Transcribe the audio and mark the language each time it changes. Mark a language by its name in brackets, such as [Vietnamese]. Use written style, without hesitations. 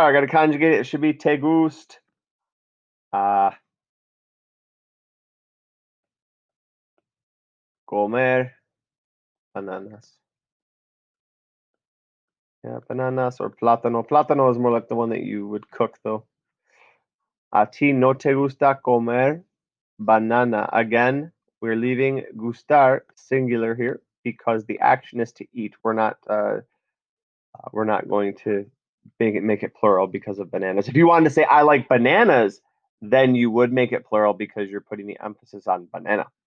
[English] I got to conjugate it. It should be te gust. [Spanish] Comer bananas. [English] Yeah, bananas or plátano. Plátano is more like the one that you would cook, though. [Spanish] A ti no te gusta comer banana. [English] Again, we're leaving gustar singular here because the action is to eat. We're not going to make it plural because of bananas. If you wanted to say I like bananas, then you would make it plural because you're putting the emphasis on banana.